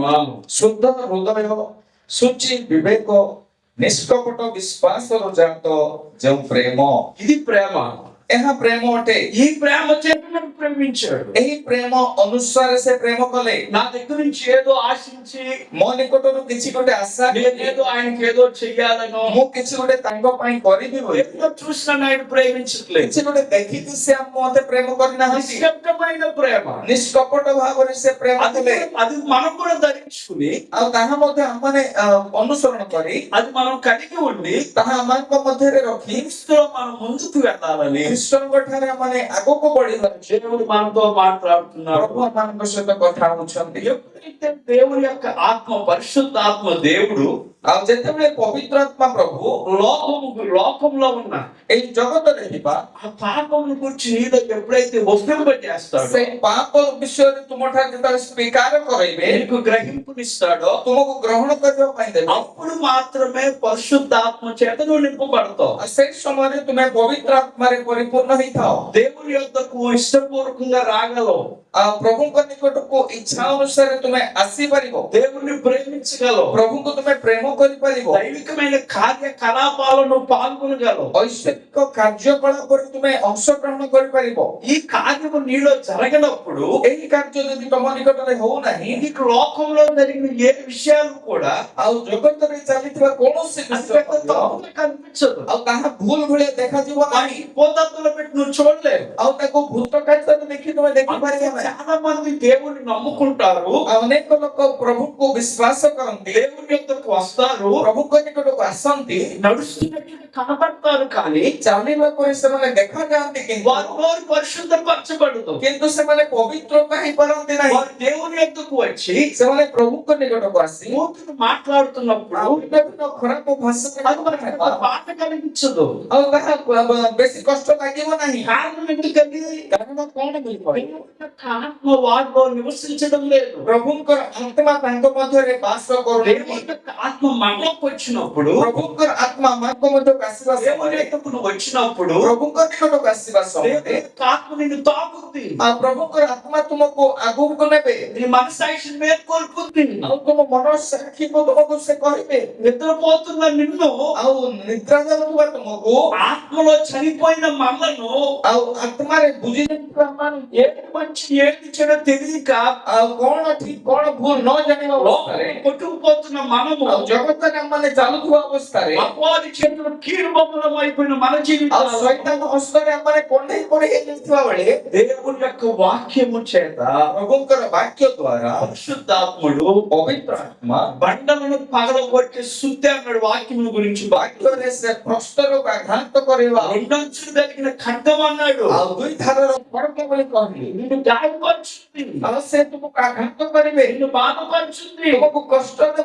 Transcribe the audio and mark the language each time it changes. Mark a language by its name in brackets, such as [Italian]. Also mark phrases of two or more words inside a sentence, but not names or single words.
[Odia] ଶୁଦ୍ଧ ହୃଦୟ, ଶୁଚି ବିବେକ, ନିଷ୍କପଟ ବିଶ୍ୱାସର ଜାତ ଯେଉଁ ପ୍ରେମ, [Telugu] ఇది ప్రేమ. [Odia] ଏହା ପ୍ରେମ ଅଟେ। [Telugu] ఈ ప్రేమ చేత నన్ను ప్రేమించాడు. [Odia] ଏହି ପ୍ରେମ ଅନୁସାରେ ସେ ପ୍ରେମ କଲେ। [Telugu] నా దగ్గర నుంచి ఏదో ఆశించి [Odia] ମୋ నిକଟରୁ କିଛି ଗୋଟେ ଆଶା [Telugu] నేనేదో ఆయనకి ఏదో చెయ్యాలనో, [Odia] ମୁଁ କିଛି ଗୋଟେ ତାଙ୍କ ପାଇଁ କରିବି ବୋଲି, [Telugu] ఏదో చూసిన ఆయన ప్రేమించట్లేదు. [Odia] କିଛି ଗୋଟେ ଦେଖିକି ସେ ମତେ ପ୍ରେମ କରିନାହାନ୍ତି। [Telugu] నిశ్శబ్దమైన ప్రేమ. [Odia] ନିଷ୍କପଟ ଭାବରେ ସେ ପ୍ରେମ କଲେ। [Telugu] అది మనం కూడా ధరించుకుని, [Odia] ଆଉ ତାହା ମଧ୍ୟ ଆମମାନେ ଅନୁସରଣ କରି, [Telugu] అది మనం కలిగి ఉండి [Odia] ତାହା ଆମମାନଙ୍କ ମଧ୍ୟରେ ରଖି [Telugu] క్రీస్తులో మనం ముందుకు వెళ్ళాలని [Odia] ଖ୍ରୀଷ୍ଟଙ୍କ ଠାରେ ଆମମାନେ ଆଗକୁ ବଢିବା। [Telugu] దేవుడు మనతో మాట్లాడుతున్నాడు. [Odia] ପ୍ରଭୁ ଆମମାନଙ୍କ ସହିତ କଥା ହଉଛନ୍ତି। [Telugu] ఎప్పుడైతే దేవుని యొక్క ఆత్మ, పరిశుద్ధ ఆత్మ దేవుడు [Odia] ଆଉ ଯେତେବେଳେ ପବିତ୍ର ଆତ୍ମା ପ୍ରଭୁ [Telugu] లోకంలో ఉన్న [Odia] ଏଇ ଜଗତରେ ଥିବା [Telugu] ఆ పాపమును గురించి నీలో ఎప్పుడైతే వస్తుంపజేస్తాడో, [Odia] ସେଇ ପାପ ବିଷୟରେ ତୁମଠାରେ ଯେତେବେଳେ ସ୍ୱୀକାର କରାଇବେ, [Telugu] నీకు గ్రహింపునిస్తాడో, [Odia] ତୁମକୁ ଗ୍ରହଣ କରିବା ପାଇଁ ଦେବେ, [Telugu] అప్పుడు మాత్రమే పరిశుద్ధాత్మ చేత నువ్వు నింపబడతావు. [Odia] ଆଉ ସେଇ ସମୟରେ ତୁମେ ପବିତ୍ର ଆତ୍ମାରେ ପରିପୂର୍ଣ୍ଣ ହେଇଥାଅ। [Telugu] దేవుని యొద్దకు ఇష్టపూర్వకంగా రాగలవు. [Odia] ଆଉ ପ୍ରଭୁଙ୍କ ନିକଟକୁ ଇଚ୍ଛା ଅନୁସାରେ ତୁମେ ଆସିପାରିବ। [Telugu] దేవుణ్ణి ప్రేమించగలవు. [Odia] ପ୍ରଭୁଙ୍କୁ ତୁମେ ପ୍ରେମ କରିପାରିବ। [Telugu] దైవికమైన కార్యకలాపాలను పాల్గొనగలవు. [Odia] ଐଶ୍ୱରିକ କାର୍ଯ୍ୟକଳାପରେ ତୁମେ ଅଂଶଗ୍ରହଣ କରିପାରିବ। [Telugu] ఈ కార్యము నీలో జరగనప్పుడు, [Odia] ଏହି କାର୍ଯ୍ୟ ଯଦି ତମ ନିକଟରେ ହଉନାହିଁ, [Telugu] నీకు లోకంలో జరిగిన ఏ విషయాలు కూడా [Odia] ଆଉ ଜଗତରେ ଚାଲିଥିବା କୌଣସି [Telugu] అది [Odia] ବିଷୟ [Telugu] పెద్ద [Odia] ମଧ୍ୟ [Telugu] తప్పుగా కనిపించదు. [Odia] ଆଉ ତାହା ଭୁଲ ଭଳିଆ ଦେଖାଯିବ ନାହିଁ। [Telugu] పోతత్తులో పెట్టి నువ్వు చూడలేవు. [Odia] ଆଉ ତାକୁ ଭୂତ କାର୍ଯ୍ୟରେ ଦେଖି ତୁମେ ଦେଖିପାରିବ ନାହିଁ। [Telugu] చాలా మంది దేవుని నమ్ముకుంటారు, [Odia] ଆଉ ଅନେକ ଲୋକ ପ୍ରଭୁଙ୍କୁ ବିଶ୍ୱାସ କରନ୍ତି, [Telugu] దేవుని యొద్దకు వస్తారు, [Odia] ପ୍ରଭୁଙ୍କ ନିକଟକୁ ଆସନ୍ତି, [Telugu] నడుస్తున్నట్టు కనబడతారు, కానీ [Odia] ଚାଲିବା ପରେ ସେମାନେ ଦେଖାଯାଆନ୍ତି, [Telugu] వారి నోరు పరిశుద్ధపరచబడదు. [Odia] କିନ୍ତୁ ସେମାନେ ପବିତ୍ର ହେଇପାରନ୍ତି ନାହିଁ। [Telugu] వారు దేవుని యొద్దకు వచ్చి [Odia] ସେମାନେ ପ୍ରଭୁଙ୍କ ନିକଟକୁ ଆସି [Telugu] మూతులు మాట్లాడుతున్నప్పుడు [Odia] ଆଉ ବିଭିନ୍ନ ଖରାପ ଭାଷାରେ [Telugu] అది మనకు ఒక బాధ కలిగించదు. [Odia] ଆଉ ତାହା ବେଶୀ କଷ୍ଟ ଲାଗିବ ନାହିଁ। [Telugu] కారణం ఎందుకని? [Odia] କାରଣ କଣ କହିପାରିବ? [Telugu] దేవుని యొక్క ఆత్మ వారిలో నివసించడం లేదు. [Odia] ପ୍ରଭୁଙ୍କର ଆତ୍ମା ତାଙ୍କ ମଧ୍ୟରେ ବାସ କରୁନି। [Telugu] దేవుని యొక్క ఆత్మ మనలోకి వచ్చినప్పుడు, [Odia] ପ୍ରଭୁଙ୍କର ଆତ୍ମା ଆମଙ୍କ ମଧ୍ୟକୁ ଆସିବା [Telugu] దేవుని [Odia] ସମୟରେ, [Telugu] యొద్దకు నువ్వు వచ్చినప్పుడు [Odia] ପ୍ରଭୁଙ୍କ ନିକଟକୁ ଆସିବା [Telugu] దేవుని [Odia] ସମୟରେ [Telugu] యొక్క ఆత్మ నిన్ను తాకుద్ది. [Odia] ଆଉ ପ୍ରଭୁଙ୍କର ଆତ୍ମା ତୁମକୁ ଆଗକୁ ନେବେ। [Telugu] నీ మనసాక్షిని మేల్కొల్పుద్ది. [Odia] ଆଉ ତୁମ ମନ ସାକ୍ଷୀକୁ ତୁମକୁ ସେ କହିବେ। [Telugu] నిద్రపోతున్న నిన్ను, [Odia] ଆଉ ନିଦ୍ରା ଯାଉଥିବା ତୁମକୁ, [Telugu] ఆత్మలో చనిపోయిన మనలను, [Odia] ଆଉ ଆତ୍ମାରେ ବୁଝି ଯାଇଥିବା ମାନଙ୍କୁ, [Telugu] ఏది మంచి ఏది చెడు తెలియక [Odia] ଆଉ କଣ ଠିକ କଣ ଭୁଲ ନ ଜାଣିବା ଅବସ୍ଥାରେ, [Telugu] కొట్టుకుపోతున్న మనము, [Odia] ଆଉ ଜଗତରେ ଆମମାନେ ଚାଲୁଥିବା ଅବସ୍ଥାରେ, [Telugu] అపవాది చేతులు కీడు బొమ్మలం అయిపోయిన మన [Odia] ଆଉ [Telugu] జీవితాలు [Odia] ଶୈତାନ ହସ୍ତରେ ଆମମାନେ କଣ୍ଢେଇ ପଡି ହେଇଯାଇଥିବା ବେଳେ, [Telugu] దేవుని యొక్క వాక్యము చేత [Odia] ପ୍ରଭୁଙ୍କର ବାକ୍ୟ ଦ୍ୱାରା [Telugu] పరిశుద్ధాత్ముడు [Odia] ପବିତ୍ର ଆତ୍ମା [Telugu] బండలను పగలగొట్టి శుద్ధి అన్నాడు. వాక్యం గురించి [Odia] ବାକ୍ୟରେ ସେ ପ୍ରସ୍ତରକୁ ଆଘାତ କରିବା, [Telugu] రెండంచులు కలిగిన ఖడ్గం అన్నాడు. [Odia] ଆଉ ଦୁଇ ଧାରର ଖଡକ ବୋଲି କହିଲେ, [Telugu] నిన్ను గాయపరుచుంది, [Odia] ଆଉ ସେ ତୁମକୁ ଆଘାତ କରିବେ, [Telugu] నిన్ను బాధపరుచుంది, [Odia] ତୁମକୁ କଷ୍ଟ ଦେବ,